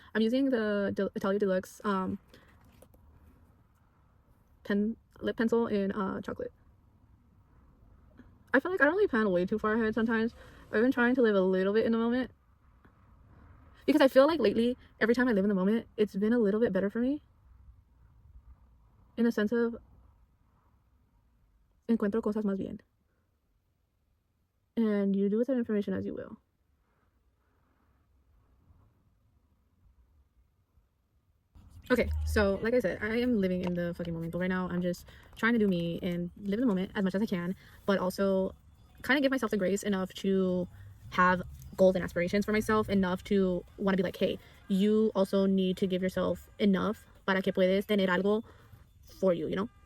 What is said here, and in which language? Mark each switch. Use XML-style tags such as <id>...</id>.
<en>I'm using the Italia Deluxe lip pencil in chocolate. I feel like I don't really plan way too far ahead sometimes. I've been trying to live a little bit in the moment. Because I feel like lately, every time I live in the moment, it's been a little bit better for me. In the sense of,</en> <es>encuentro cosas más bien.</es> <en>And you do with that information as you will. Okay, so like I said, I am living in the fucking moment. But right now, I'm just trying to do me and live in the moment as much as I can. But also kind of give myself the grace enough to have goals and aspirations for myself, enough to want to be like, hey, you also need to give yourself enough</en> <es>para que puedes tener algo</es> <en>for you, you know?</en>